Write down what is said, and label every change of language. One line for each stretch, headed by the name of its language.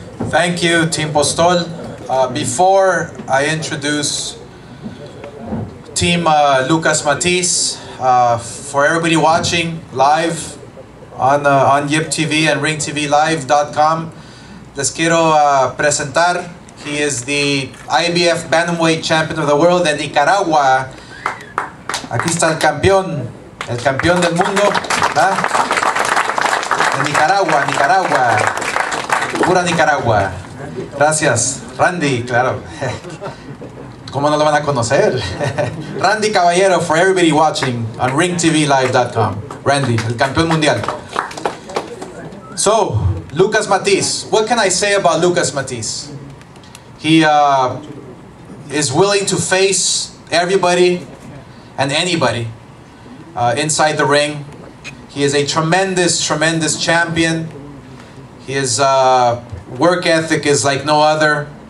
English: Thank you, Team Postol. Before I introduce Team Lucas Matthysse, for everybody watching live on Yip TV and ringtvlive.com, les quiero presentar. He is the IBF Bantamweight Champion of the World de Nicaragua.
Spanish: Aquí está el campeón del mundo, ¿verdad? De Nicaragua. Pura Nicaragua. Gracias. Randy, claro. ¿Cómo no lo van a conocer? Randy Caballero, for everybody watching on ringtvlive.com. Randy, el campeón mundial.
English: So, Lucas Matthysse. What can I say about Lucas Matthysse? He is willing to face everybody and anybody inside the ring. He is a tremendous champion. His work ethic is like no other.